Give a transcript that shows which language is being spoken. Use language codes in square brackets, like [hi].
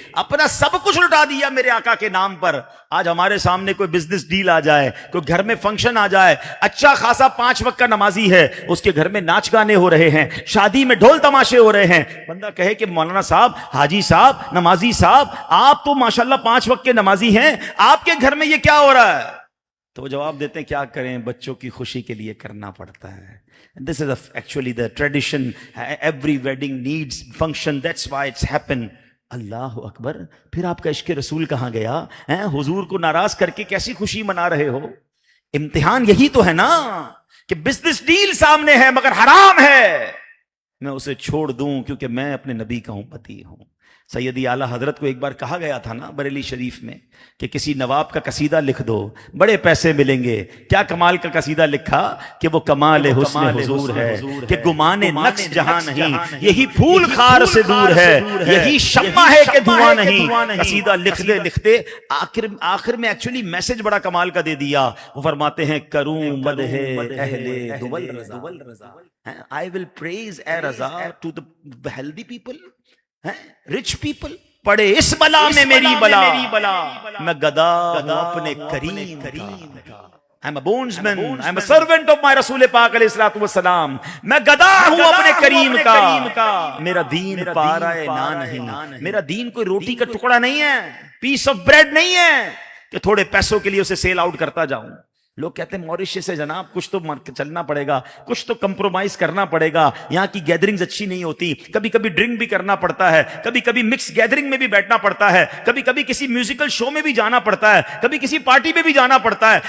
[ur] اپنا سب کچھ لٹا دیا میرے آقا کے نام پر. آج ہمارے سامنے کوئی بزنس ڈیل آ جائے، کوئی گھر میں فنکشن آ جائے، اچھا خاصا 5 وقت کا نمازی ہے، اس کے گھر میں ناچ گانے ہو رہے ہیں، شادی میں ڈھول تماشے ہو رہے ہیں. بندہ کہے کہ مولانا صاحب، حاجی صاحب، نمازی صاحب، آپ تو ماشاءاللہ 5 وقت کے نمازی ہیں، آپ کے گھر میں یہ کیا ہو رہا ہے؟ تو وہ جواب دیتے ہیں کیا کریں، بچوں کی خوشی کے لیے کرنا پڑتا ہے. [en] This is actually the tradition. Every wedding needs function. That's why it's happen. [ur] اللہ اکبر. پھر آپ کا عشق رسول کہاں گیا؟ حضور کو ناراض کر کے کیسی خوشی منا رہے ہو؟ امتحان یہی تو ہے نا کہ بزنس ڈیل سامنے ہے مگر حرام ہے، میں اسے چھوڑ دوں کیونکہ میں اپنے نبی کا امتی ہوں. سیدی اعلیٰ حضرت کو ایک بار کہا گیا تھا نا بریلی شریف میں کہ کسی نواب کا قصیدہ لکھ دو، بڑے پیسے ملیں گے. کیا کمال کا قصیدہ لکھا کہ وہ کمال حسن حضور ہے کہ گمان نقص جہاں نہیں، یہی پھول خار سے دور ہے، یہی شمع ہے کہ دھواں نہیں. قصیدہ لکھتے آخر میں ایکچولی میسج بڑا کمال کا دے دیا. وہ فرماتے ہیں کروں مدح اہل دول رضا، [en] I will praise [ur] a Raza [en] to the healthy people, rich people. [ur] پڑے اس بلا میں میری بلا، میں گدا ہوں اپنے کریم کا. [en] I'm a bondsman, I'm a servant of my رسول پاک علیہ الصلوۃ والسلام. [ur] میں گدا ہوں اپنے کریم کا. میرا دین پارائے نان نہیں، میرا دین کوئی روٹی کا ٹکڑا نہیں ہے، پیس آف بریڈ نہیں ہے کہ تھوڑے پیسوں کے لیے اسے سیل آؤٹ کرتا جاؤں. لوگ کہتے ہیں موریشس سے جناب کچھ تو چلنا پڑے گا، کچھ تو کمپرومائز کرنا پڑے گا، یہاں کی گیدرنگز اچھی نہیں ہوتی، کبھی کبھی ڈرنک بھی کرنا پڑتا ہے، کبھی کبھی مکس گیدرنگ میں بھی بیٹھنا پڑتا ہے، کبھی کبھی کسی میوزیکل شو میں بھی جانا پڑتا ہے، کبھی کسی پارٹی میں بھی جانا پڑتا ہے.